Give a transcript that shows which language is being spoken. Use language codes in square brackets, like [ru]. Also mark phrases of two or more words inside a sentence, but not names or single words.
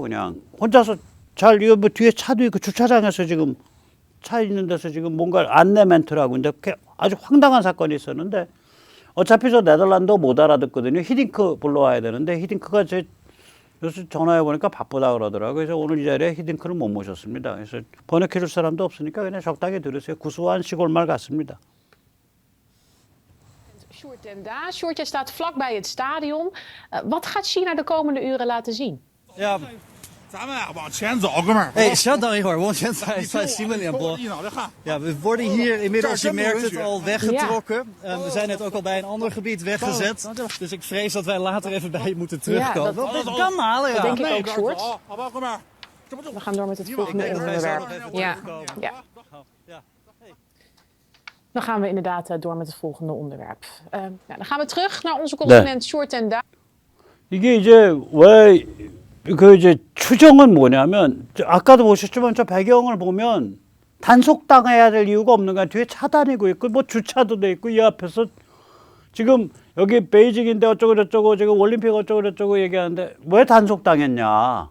[ko] 그냥 혼자서 이거 뭐 뒤에 차도 있고 주차장에서 지금 차 있는 데서 지금 뭔가 안내 멘트를 하고 있는데 아주 황당한 사건이 있었는데 어차피 저 네덜란드 못 알아듣거든요. 히딩크 불러와야 되는데 히딩크가 요새 전화해 보니까 바쁘다 그러더라고요. 그래서 오늘 이 자리에 히딩크를 못 모셨습니다. 그래서 번역해 줄 사람도 없으니까 그냥 적당히 들으세요. 구수한 시골말 같습니다. [nl] Sjoerd en Daas. Sjoerd, jij staat vlakbij het stadion. Wat gaat China de komende uren laten zien? Ja, [zh] 咱们啊往前走，哥们儿。 hey, 稍等一会儿，我先在新闻联播。一脑袋汗。 [nl] Ja, we worden hier inmiddels, je merkt het, al weggetrokken. We zijn net ook al bij een ander gebied weggezet. Dus ik vrees dat wij later even bij je moeten terugkomen. dat kan halen, ja. Dat denk ik ook, Sjoerd. [zh] 好吧，哥们儿。 [nl] We gaan door met het volgende denk dat wij zo nog onderwerp. even Ja, terugkomen. ja. Dan gaan we inderdaad door met het volgende onderwerp. Dan gaan we terug naar onze correspondent Sjoerd en Daas. [ko] 이게 이제 왜 그 이제 추정은 뭐냐면 아까도 보셨지만 저 배경을 보면 단속당해야 될 이유가 없는 거야. 뒤에 차 다니고 있고 뭐 주차도 돼 있고 이 앞에서 지금 여기 베이징인데 어쩌고 저쩌고 지금 올림픽 어쩌고 저쩌고 얘기하는데 왜 단속당했냐.